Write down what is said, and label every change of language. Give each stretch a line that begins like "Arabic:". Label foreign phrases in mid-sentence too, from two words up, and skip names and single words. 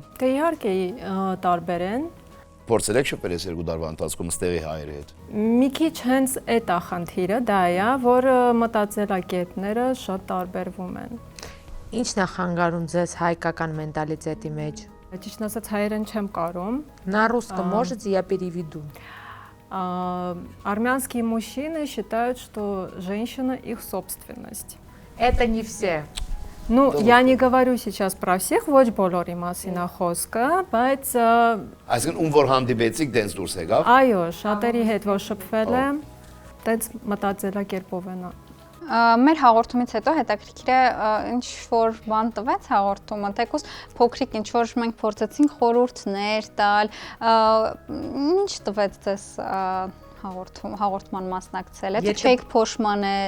Armenian: Դե իհարկե տարբեր են։ Փորձել եք շփվել այս 2 տարվա ընթացքում ստեղի հայերի հետ։ Մի քիչ հենց այդ է խնդիրը, դա է, որ մտածելակերպները շատ տարբերվում են։ Ինչն է խանգարում ձեզ հայկական մենտալիտետի մեջ։ Ճիշտն ասած հայերեն չեմ կարում։
Russian: На русском можете, я переведу. Армянские мужчины считают, что женщина их собственность. Это не все. Ну, я не говорю сейчас про всех,
Armenian: ոչ բոլորի մասին է խոսքը, բայց Այսինքն ում որ հանդիպեցիք դենց դուրս եկավ։ այո, շատերի հետ որ շփվել եմ, տենց մտածելակերպով են։ Մեր հաղորդումից հետո հետաքրքիր է ինչ որ բան տվեց հաղորդումը, թեկուզ փոքրիկ ինչ որ մենք փորձեցինք խորհուրդներ տալ, ինչ տվեց ձեզ հաղորդման մասնակցել, եթե չեք փոշմանել։